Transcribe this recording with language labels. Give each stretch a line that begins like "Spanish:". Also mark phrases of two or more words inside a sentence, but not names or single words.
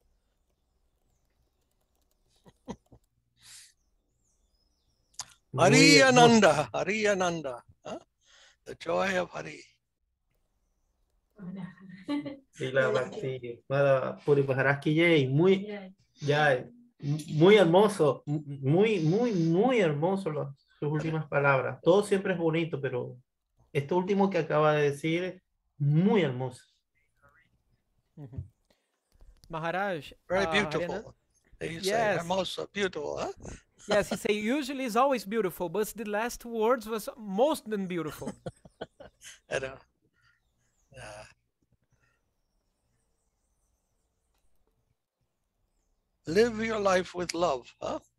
English: Hari Ananda, Hari Ananda. Huh? The joy of Hari.
Hindi: Srila Bhakti, Madhava, Puri Maharaj ki jai.
Spanish: Muy hermoso, muy hermoso sus últimas palabras. Todo siempre es bonito, pero esto último que acaba de decir, muy hermoso. Maharaj.
English: Very beautiful. You say hermoso, beautiful, huh? Yes, he say usually is always beautiful, but the last words was most than beautiful. I know. Live your life with love, huh?